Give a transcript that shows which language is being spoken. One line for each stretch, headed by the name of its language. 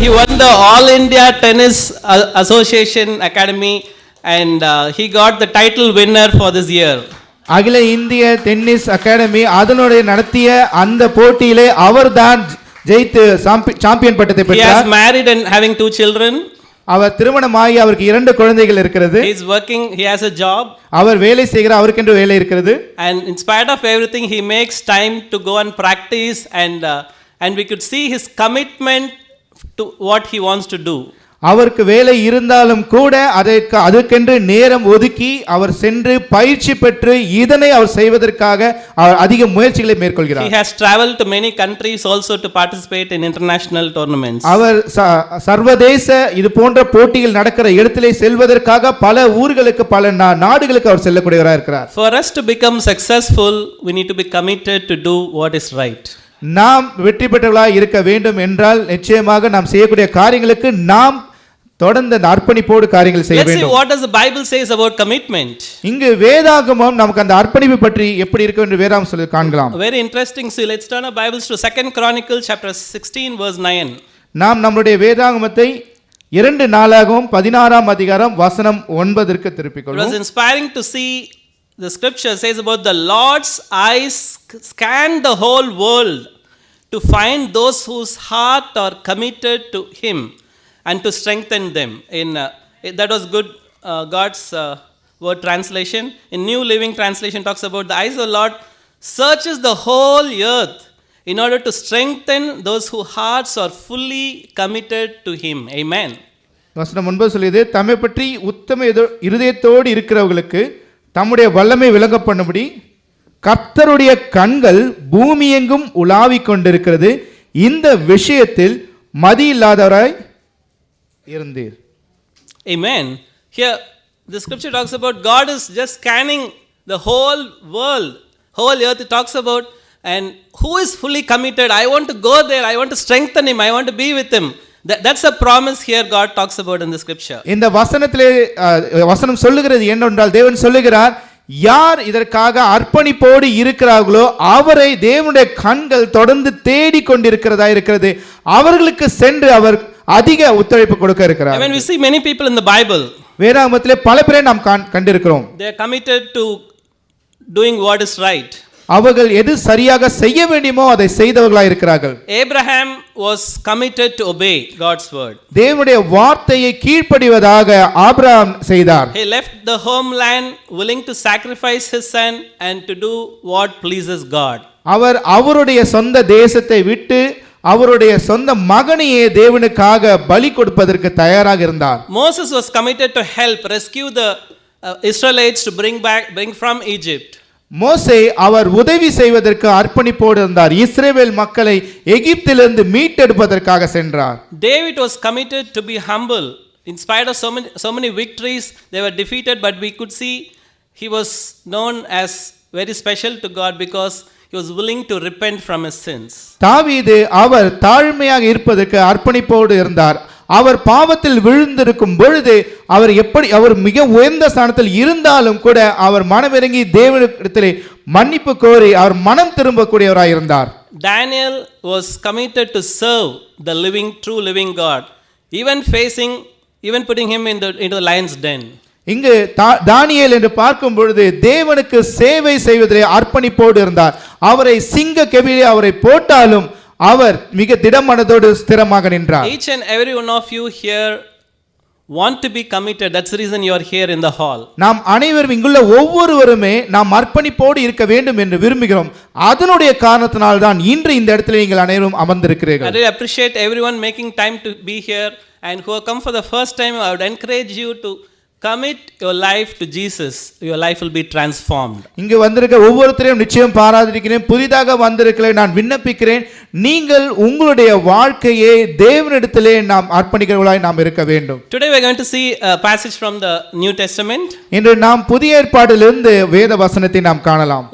English: He won the All India Tennis Association Academy and he got the title winner for this year.
Tamil: அகில இந்திய tennis academy அதனுடைய நடத்திய அந்த போட்டியிலே அவர்தான் ஜெயித்து சாம்பியன் பட்டத்தை
English: He
Tamil: பெற்றார்.
English: has married and having 2 children.
Tamil: அவர் திருமணமாகி அவருக்கு 2 குழந்தைகள் இருக்கிறது.
English: He is working, he has a job.
Tamil: அவர் வேலை செய்கிறார், அவருக்கென்று வேலை இருக்கிறது.
English: And in spite of everything, he makes time to go and practice and we could see his commitment to what he wants to do.
Tamil: அவருக்கு வேலை இருந்தாலும் கூட அதற்கென்று நேரம் ஒதுக்கி அவர் சென்று பயிற்சி பெற்று இதனை அவர் செய்வதற்காக அவர் அதிக முயற்சிகளை மேற்கொள்கிறார்.
English: He has traveled to many countries also to participate in international tournaments.
Tamil: அவர் சர்வதேச இது போன்ற போட்டிகள் நடக்கிற இடத்திலே செல்வதற்காக பல ஊர்களுக்கு பல நாடுகளுக்கு அவர் செல்லக்கூடியவராக இருக்கிறார்.
English: For us to become successful, we need to be committed to do what is right.
Tamil: நாம் வெற்றி பெற்றவர்களாக இருக்க வேண்டும் என்றால் நிச்சயமாக நாம் செய்யக்கூடிய காரியங்களுக்கு நாம் தொடர்ந்து அர்ப்பணிப்போடு காரியங்கள் செய்ய வேண்டும்.
English: Let's see what does the Bible says about commitment.
Tamil: இங்கு வேதாகமம் நமக்கு அந்த அர்ப்பணிப்பு பற்றி எப்படி இருக்கு என்று வேதாகமம் சொல்லி காண்கலாம்.
English: Very interesting. See, let's turn our Bibles to 2 Chronicles chapter 16 verse 9.
Tamil: நாம் நம்முடைய வேதாகமத்தை 2 நாளாகவும் 16ஆம் அதிகாரம் வசனம் 9ற்கு திருப்பிக்
English: It was
Tamil: கொள்வோம்.
English: inspiring to see the scripture says about the Lord's eyes scan the whole world to find those whose heart are committed to him and to strengthen them. That was good God's word translation. In New Living Translation talks about the eyes of the Lord searches the whole earth in order to strengthen those whose hearts are fully committed to him. Amen.
Tamil: வசனம் 9 சொல்லுது, தம்மை பற்றி உத்தம இருதயத்தோடு இருக்கிறவர்களுக்கு தம்முடைய வல்லமை விளங்க பண்ணும்படி கர்த்தருடைய கண்கள் பூமியெங்கும் உலாவிக் கொண்டிருக்கிறது, இந்த விஷயத்தில் மதி இல்லாதவராய் இருந்தீர்.
English: Amen. Here the scripture talks about God is just scanning the whole world, whole earth. It talks about and who is fully committed. I want to go there, I want to strengthen him, I want to be with him. That's a promise here God talks about in the scripture.
Tamil: இந்த வசனத்திலே வசனம் சொல்லுகிறது என்னவென்றால் தேவன் சொல்லுகிறார், யார் இதற்காக அர்ப்பணிப்போடு இருக்கிறார்களோ அவரை தேவனுடைய கண்கள் தொடர்ந்து தேடிக் கொண்டிருக்கிறதா இருக்கிறது. அவர்களுக்கு சென்று அதிக ஒத்துழைப்பு கொடுக்க இருக்கிறார்.
English: When we see many people in the Bible,
Tamil: வேதாகமத்திலே பல பேரை நாம் கண்டிருக்கிறோம்.
English: they are committed to doing what is right.
Tamil: அவர்கள் எது சரியாக செய்ய வேண்டுமோ அதை செய்தவர்களாய் இருக்கிறார்கள்.
English: Abraham was committed to obey God's word.
Tamil: தேவனுடைய வார்த்தையை கீழ்ப்படிவதாக ஆபிரகாம் செய்தார்.
English: He left the homeland willing to sacrifice his son and to do what pleases God.
Tamil: அவர் அவருடைய சொந்த தேசத்தை விட்டு அவருடைய சொந்த மகனையே தேவனுக்காக பலி கொடுப்பதற்கு தயாராக இருந்தார்.
English: Moses was committed to help rescue the Israelites to bring from Egypt.
Tamil: மோசே அவர் உதவி செய்வதற்கு அர்ப்பணிப்போடு இருந்தார். இஸ்ரவேல் மக்களை எகிப்திலிருந்து மீட்டெடுப்பதற்காக சென்றார்.
English: David was committed to be humble. In spite of so many victories, they were defeated, but we could see he was known as very special to God because he was willing to repent from his sins.
Tamil: தாவீது அவர் தாழ்மையாக இருப்பதற்கு அர்ப்பணிப்போடு இருந்தார். அவர் பாவத்தில் விழுந்திருக்கும் பொழுது அவர் மிக உயர்ந்த ஸ்தானத்தில் இருந்தாலும் கூட அவர் மனமிறங்கி தேவனிடத்திலே மன்னிப்பு கோரி அவர் மனம் திரும்பக்கூடியவராய் இருந்தார்.
English: Daniel was committed to serve the true living God, even putting him into the lion's den.
Tamil: இங்கு தானியேல் என்று பார்க்கும் பொழுது தேவனுக்கு சேவை செய்வதிலே அர்ப்பணிப்போடு இருந்தார். அவரை சிங்க கெபியிலே அவரை போட்டாலும் அவர் மிக திடமனதோடு ஸ்திரமாக நின்றார்.
English: Each and every one of you here want to be committed. That's the reason you are here in the hall.
Tamil: நாம் அனைவரும் இங்குள்ள ஒவ்வொருவருமே நாம் அர்ப்பணிப்போடு இருக்க வேண்டும் என்று விரும்புகிறோம். அதனுடைய காரணத்தினால் தான் இன்று இந்த இடத்தில் நீங்கள் அனைவரும் அமர்ந்திருக்கிறீர்கள்.
English: I really appreciate everyone making time to be here, and who have come for the first time. I would encourage you to commit your life to Jesus. Your life will be transformed.
Tamil: இங்கு வந்திருக்க ஒவ்வொருத்தரையும் நிச்சயம் பாராதிக்கிறேன். புதிதாக வந்திருக்கிறேன் நான் விண்ணப்பிக்கிறேன், நீங்கள் உங்களுடைய வாழ்க்கையை தேவனிடத்திலே நாம் அர்ப்பணிக்கிறவர்களாய் நாம் இருக்க வேண்டும்.
English: Today we are going to see a passage from the New Testament.
Tamil: இன்று நாம் புதிய ஏற்பாட்டிலிருந்து வேத வசனத்தை நாம் காணலாம்.